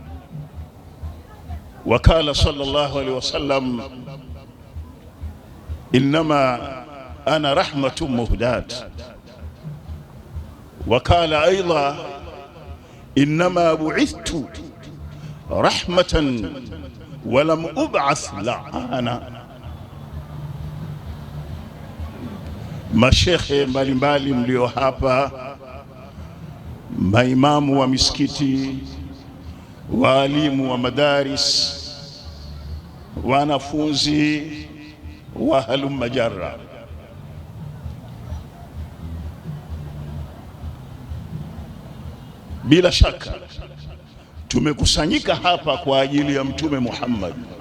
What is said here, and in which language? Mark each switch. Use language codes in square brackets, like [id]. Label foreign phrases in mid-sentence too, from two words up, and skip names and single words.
[ar] وقال صلى الله عليه وسلم: إنما أنا رحمة مهداة. وقال أيضا: إنما بعثت رحمة ولم أبعث لعانا. [sw] Mashekhe mbalimbali mlio hapa, maimamu wa misikiti, waalimu wa madaris, wanafunzi wa [ar] هلم جرا, [sw] bila shaka tumekusanyika hapa kwa ajili ya Mtume Muhammad.